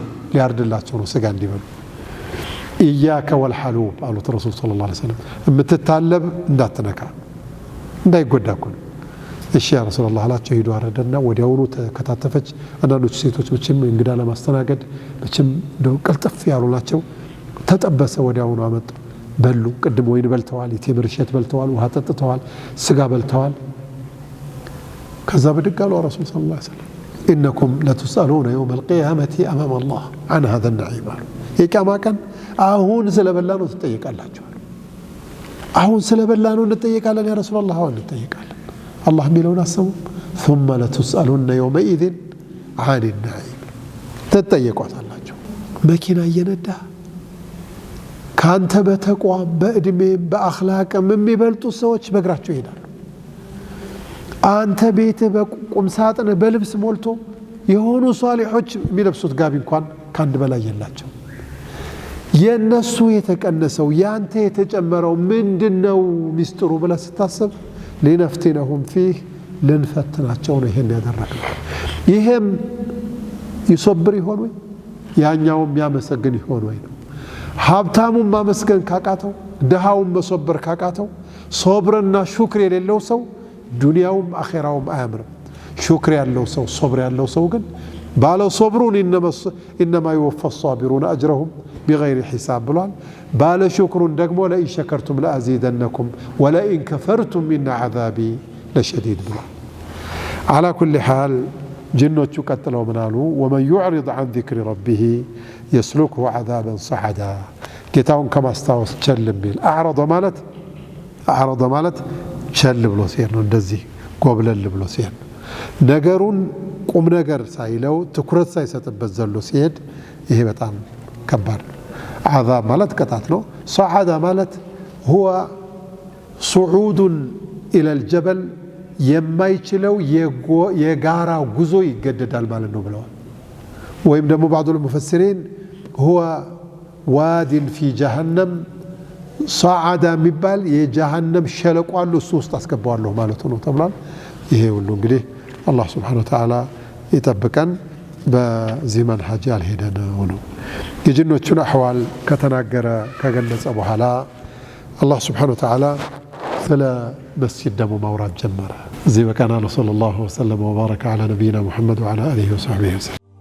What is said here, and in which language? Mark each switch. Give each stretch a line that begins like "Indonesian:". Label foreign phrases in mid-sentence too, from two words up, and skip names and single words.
Amharic: ሊያርድላቸው ነው ስጋ እንዲበሉ
Arabic: إياك والحلوب
Amharic: አሉት ረሱል
Arabic: صلى الله عليه وسلم
Amharic: የምትታለብ እንዳትነካ እንዳይጎዳኩ እሺ
Arabic: يا رسول الله
Amharic: አላቸው ሄዱ አረደና ወዲያውኑ ተከታተፈች አንዳንዶቹ ሴቶች ብቻም እንግዳ ለማስተናገድ ብቻም ደው ቀልጥፍ ያሉላቸው ተጠበሰ ወዲያውኑ አመጡ በሉ ቅድም ወይን በልተዋል የቴምር እሸት በልተዋል ውሃ ጠጥተዋል ስጋ በልተዋል ከዛ በድጋሉ ረሱል
Arabic: صلى الله عليه وسلم
Amharic: إنكم
Arabic: لتسألون يوم القيامة أمام الله عن هذا النعيم
Amharic: የቂያማ ቀን አሁን ስለበላነው ተጠይቃላችሁ አሁን ስለበላነው እንጠይቃለን
Arabic: يا رسول الله
Amharic: አሁን እንጠይቃለን አላህ ሚለውን አሰሙ
Arabic: ثم لتسألون يومئذ عن النعيم
Amharic: ተጠይቋታላችሁ መኪና እየነዳ ካንተ በተቋም በእድሜ በአኽላቅም የሚበልጡ ሰዎች በእግራቸው ይሄዳሉ አንተ ቤት በቁም ሳጥን በልብስ ሞልቶ የሆኑ ሷሊሖች የሚለብሱት ጋቢ እንኳን ካንድ በላይ የላቸው የነሱ የተቀነሰው ያንተ የተጨመረው ምንድነው ሚስጥሩ ብለህ ስታስብ
Arabic: لنفتنهم فيه
Amharic: ልንፈትናቸው ነው ይሄን ያደረገው ይሄም ይሶብር ይሆን ወይ ያኛውም ያመሰግን ይሆን ወይ ነው ሀብታሙም ማመስገን ካቃተው ደሃውም መሶበር ካቃተው ሶብርና ሹክር የሌለው ሰው ዱንያውም አኺራውም አያምርም ሹክር ያለው ሰው ሶብር ያለው ሰው ግን ባለው ሶብሩን
Arabic: انما يوفى الصابرون اجرهم بغير حساب
Amharic: ብሏል ባለ ሹክሩን ደግሞ
Arabic: لئن شكرتم لأزيدنكم ولئن كفرتم إن عذابي لشديد
Amharic: ብሏል
Arabic: على كل حال
Amharic: ጅኖቹ ቀጥለው ምናሉ
Arabic: ومن يعرض عن ذكر ربه يسلكه عذابا صعدا
Amharic: ጌታውን ከማስታወስ ቸል ቢል አዕረض ማለት ቸል ብሎ ሲሄድ ነው እንደዚህ ጎብለል ብሎ ሲሄድ ነገሩን ቁም ነገር ሳይለው ትኩረት ሳይሰጥበት ዘሎ ሲሄድ ይሄ በጣም ከባድ ነው عذاب ማለት ቅጣት ነው صعد ማለት
Arabic: هو صعود الى الجبل
Amharic: የማይችለው የጋራ ጉዞ ይገደዳል ማለት ነው ብለዋል ወይም ደግሞ بعض
Arabic: المفسرين هو واد في جهنم صعد
Amharic: የሚባል የጀሃነም ሸለቆ አለ እሱ ውስጥ አስገባዋለሁ ማለት ነው ተብሏል ይሄ ሁሉ እንግዲህ አላህ
Arabic: سبحانه وتعالى
Amharic: ይጠብቀን በዚህ መንሃጅ ያልሄደነው ነው የጅኖቹን አህዋል ከተናገረ ከገለጸ በኋላ አላህ
Arabic: سبحانه وتعالى
Amharic: ስለ መስጂድ ደግሞ ማውራት ጀመረ እዚህ በቃና
Arabic: صلى الله عليه وسلم وبارك على نبينا محمد وعلى اله وصحبه وسلم